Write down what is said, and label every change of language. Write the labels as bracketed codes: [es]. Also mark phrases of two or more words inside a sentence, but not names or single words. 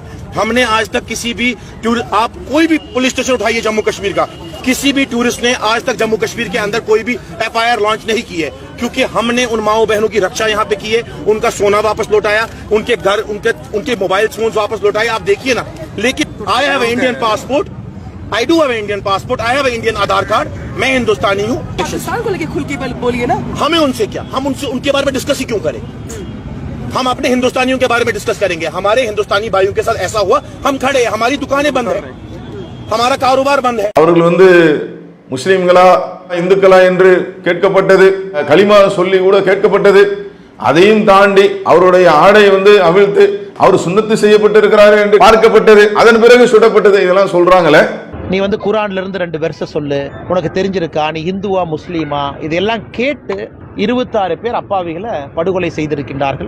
[hi] हमने आज तक किसी भी आप कोई भी पुलिस स्टेशन उठाइए जम्मू कश्मीर का, किसी भी टूरिस्ट ने आज तक जम्मू कश्मीर के अंदर कोई भी FIR लॉन्च नहीं की है, क्योंकि हमने उन माओ बहनों की रक्षा यहाँ पे की है, उनका सोना वापस लौटाया, उनके घर, उनके मोबाइल फोन वापस लौटाए। आप देखिए ना। लेकिन [en] I have Indian passport, I do have an Indian passport, I have an Indian आधार कार्ड, [hi] मैं हिंदुस्तानी हूँ। पाकिस्तान को लेके खुल के बोलिए ना। हमें उनसे क्या, हम उनके बारे में डिस्कस ही क्यों करें? हम अपने हिंदुस्तानियों के बारे में डिस्कस करेंगे। हमारे हिंदुस्तानी भाइयों के साथ ऐसा हुआ, हम खड़े हैं, हमारी दुकानें बंद है, हमारा कारोबार बंद है। [ta] அவர்கள் முஸ்லிம்களா இந்துக்களா என்று கேட்கப்பட்டது, கலிமா சொல்லி கூட கேட்கப்பட்டது. அதையும் தாண்டி அவருடைய ஆடை அவிழ்த்து அவர் சுன்னத்து செய்யப்பட்டிருக்கிறார் என்று பார்க்கப்பட்டது. அதன் பிறகு சுடப்பட்டது. இதெல்லாம் சொல்றாங்களே. நீ குரான்ல இருந்து 2 வெர்ஸ் சொல்லு, உனக்கு தெரிஞ்சிருக்கா, நீ இந்துவா முஸ்லீமா, இதெல்லாம் கேட்டு 26 பேர் அப்பாவிகளை படுகொலை செய்திருக்கின்றார்கள்.